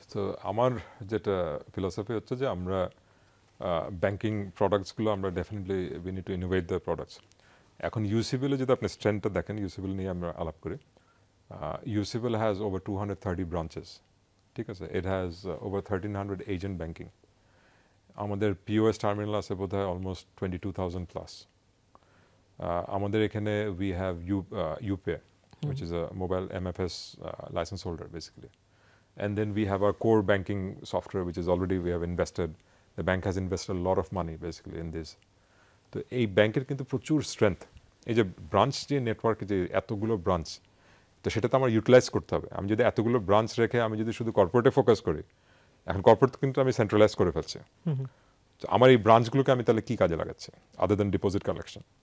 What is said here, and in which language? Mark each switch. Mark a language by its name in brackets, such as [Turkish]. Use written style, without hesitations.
[Bangla] তো আমার যেটা ফিলসফি হচ্ছে যে আমরা ব্যাংকিং প্রোডাক্টসগুলো আমরা definitely [English] We need to innovate the products. [Bangla] এখন ইউসিবিলে যদি আপনি স্ট্রেন্থটা দেখেন, ইউসিবিল নিয়ে আমরা আলাপ করি, [English] UCBL has over 230 branches, [Bangla] ঠিক আছে? [English] It has over 1300 agent banking. [Bangla] আমাদের পিওএস টার্মিনাল আছে বোধ হয় অলমোস্ট 22,000 প্লাস। আমাদের এখানে [English] We have Upay, which is a mobile MFS license holder basically. And then we have our core banking software, which is already we have invested. The bank has invested a lot of money basically in this. [Bangla] তো এই ব্যাংকের কিন্তু প্রচুর strength. এই যে branch, যে নেটওয়ার্কে যে এতগুলো ব্রাঞ্চ, তো সেটা তো আমার ইউটিলাইজ করতে হবে। আমি যদি এতগুলো ব্রাঞ্চ রেখে আমি যদি শুধু কর্পোরেটে ফোকাস করি, এখন কর্পোরেট কিন্তু আমি সেন্ট্রালাইজ করে ফেলছি, তো আমার এই ব্রাঞ্চগুলোকে আমি তাহলে কী কাজে লাগাচ্ছি [English] Other than deposit collection?